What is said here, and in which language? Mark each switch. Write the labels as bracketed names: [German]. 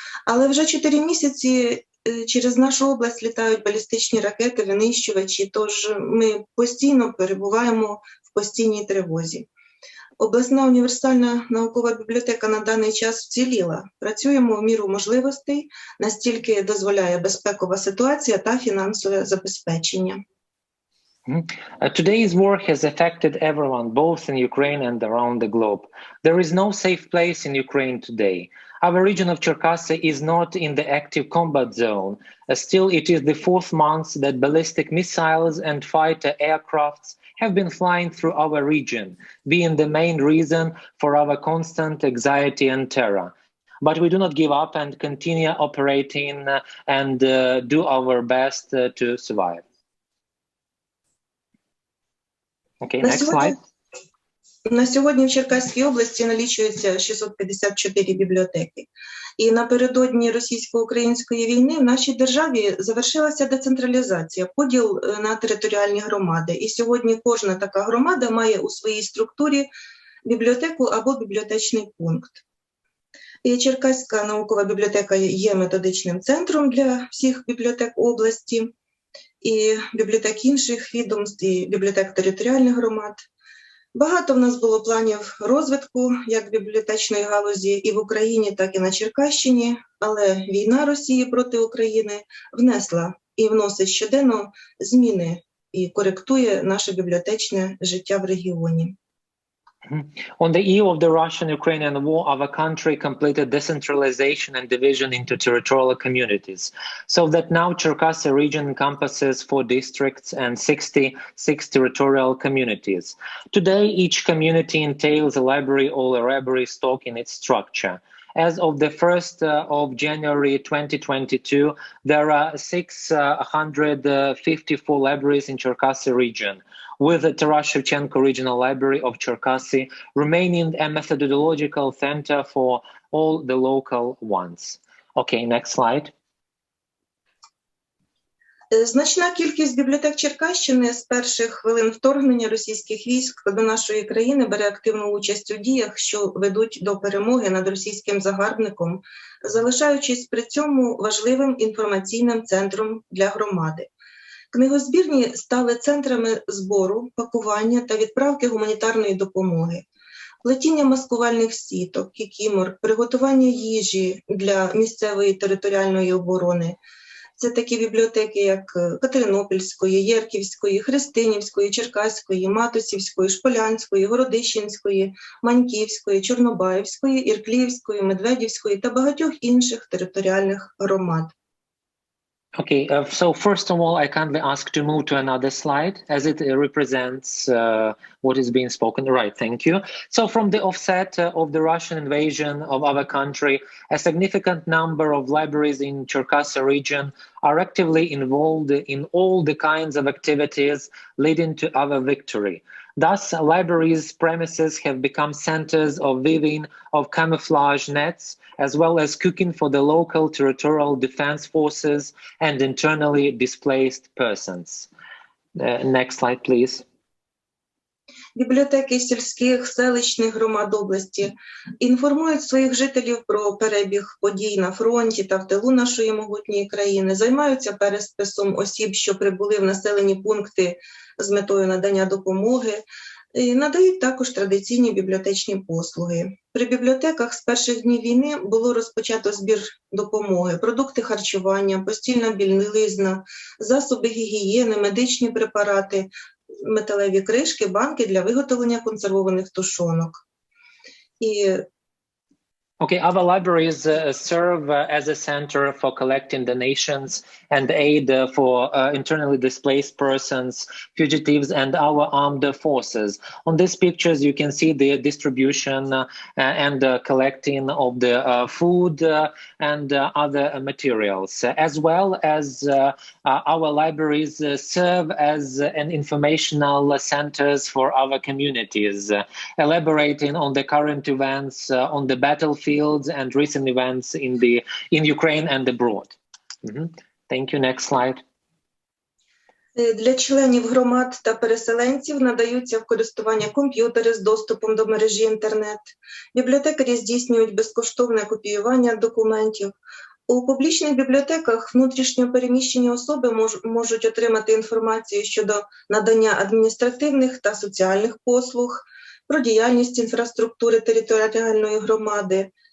[Ukrainian] Але вже 4 місяці через нашу область літають балістичні ракети, винищувачі, тож ми постійно перебуваємо в постійній тривозі. Обласна універсальна наукова бібліотека на даний час вціліла. Працюємо в міру можливостей, настільки дозволяє безпекова ситуація та фінансове забезпечення. [English] Today's war has affected everyone, both in Ukraine and around the globe. There is no safe place in Ukraine today. Our region of Cherkasy is not in the active combat zone. Still, it is the 4th month that ballistic missiles and fighter aircrafts have been flying through our region, being the main reason for our constant anxiety and terror. But we do not give up and continue operating and do our best to survive. Okay, next slide. [Ukrainian] На сьогодні в Черкаській області налічується 654 бібліотеки. І напередодні російсько-української війни в нашій державі завершилася децентралізація, поділ на територіальні громади. І сьогодні кожна така громада має у своїй структурі бібліотеку або бібліотечний пункт. І Черкаська наукова бібліотека є методичним центром для всіх бібліотек області, і бібліотек інших відомств, і бібліотек територіальних громад. Багато в нас було планів розвитку як бібліотечної галузі і в Україні, так і на Черкащині, але війна Росії проти України внесла і вносить щоденно зміни і коректує наше бібліотечне життя в регіоні. [English] On the eve of the Russian-Ukrainian war, our country completed decentralization and division into territorial communities, so that now Cherkasy region encompasses 4 districts and 66 territorial communities. Today, each community entails a library or a library stock in its structure. As of the 1st of January 2022, there are 654 libraries in Cherkasy region, with the Taras Shevchenko Regional Library of Cherkasy remaining a methodological center for all the local ones. Okay, next slide. [Ukrainian] Значна кількість бібліотек Черкащини з перших хвилин вторгнення російських військ до нашої країни бере активну участь у діях, що ведуть до перемоги над російським загарбником, залишаючись при цьому важливим інформаційним центром для громади. Книгозбірні стали центрами збору, пакування та відправки гуманітарної допомоги, плетіння маскувальних сіток, кікімор, приготування їжі для місцевої територіальної оборони. Це такі бібліотеки, як Катеринопільської, Єрківської, Христинівської, Черкаської, Матусівської, Шполянської, Городищенської, Маньківської, Чорнобаївської, Іркліївської, Медведівської та багатьох інших територіальних громад. [English] Okay, so first of all, I kindly ask to move to another slide as it represents what is being spoken. Right, thank you. So from the offset of the Russian invasion of our country, a significant number of libraries in Cherkasy region are actively involved in all the kinds of activities leading to our victory. Thus, libraries' premises have become centers of weaving of camouflage nets, as well as cooking for the local territorial defense forces and internally displaced persons. Next slide, please. [Ukrainian] Бібліотеки сільських, селищних громад області інформують своїх жителів про перебіг подій на фронті та в тилу нашої могутньої країни, займаються переписом осіб, що прибули в населені пункти з метою надання допомоги, і надають також традиційні бібліотечні послуги. При бібліотеках з перших днів війни було розпочато збір допомоги, продукти харчування, постільна білизна, засоби гігієни, медичні препарати, металеві кришки, банки для виготовлення консервованих тушонок. І [English] Okay, our libraries serve as a center for collecting donations and aid for internally displaced persons, fugitives, and our armed forces. On these pictures, you can see the distribution and collecting of the food and other materials, as well as our libraries serve as an informational centers for our communities, elaborating on the current events on the battlefield and recent events in Ukraine and abroad. Thank you. Next slide. [Ukrainian] Для членів громад та переселенців надаються в користування комп'ютери з доступом до мережі інтернет. Бібліотекарі здійснюють безкоштовне копіювання документів. У публічних бібліотеках внутрішньо переміщені особи можуть отримати інформацію щодо надання адміністративних та соціальних послуг, про діяльність інфраструктури територіальної громади.